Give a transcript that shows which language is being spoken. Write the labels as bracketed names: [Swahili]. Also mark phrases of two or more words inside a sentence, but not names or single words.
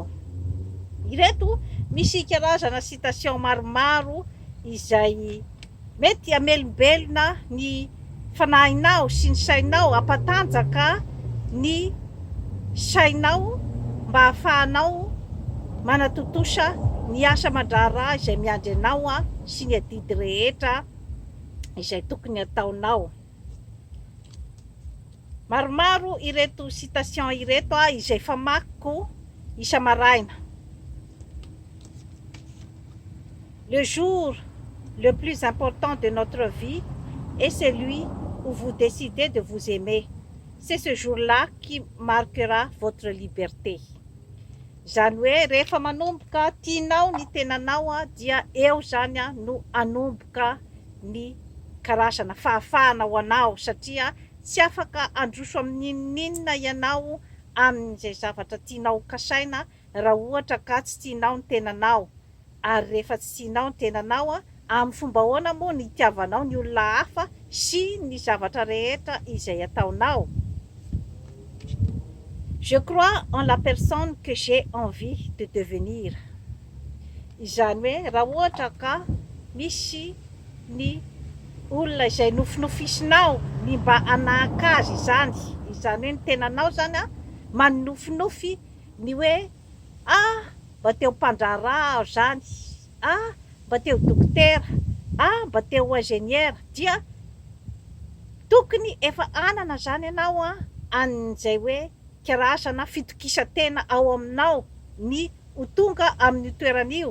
[Malagasy] Ireto misy karazana citation maromaro izay mety hamelombelona ny fanahinao sy ny sainao, hampatanjaka ny sainao mba ahafahanao manatontosa ny asa aman-draharaha izay miandry anao sy ny adidy rehetra izay tokony ataonao. Maromaro ireto citation ireto izay famakiko isa-maraina. [French] Le jour le plus important de notre vie est celui où vous décidez de vous aimer. C'est ce jour-là qui marquera votre liberté. [Malagasy] Zany hoe rehefa manomboka tianao ny tenanao dia eo zany no anomboka ny karazana fahafahana ho anao satria tsy afaka androso amin'inona ianao amin'izay zavatra tianao kasaina raha ohatra ka tsy tianao ny tenanao. Ary rehefa tsy tianao ny tenanao amin'ny fomba ahoana moa ny itiavanao ny olona hafa sy ny zavatra rehetra izay ataonao. [French] Je crois en la personne que j'ai envie de devenir. [Malagasy] Izany hoe raha ohatra ka misy ny olona izay nofinofisinao ny mba hanahaka azy izany hoe ny tenanao zany manofinofy ny hoe mba teo mpandraharaha aho zany, mba teo dokotera, mba teo ingénieur, dia tokony efa anana zany ianao an'izay hoe karazana fitokisantena ao aminao ny ho tonga amin'ny toeran'io.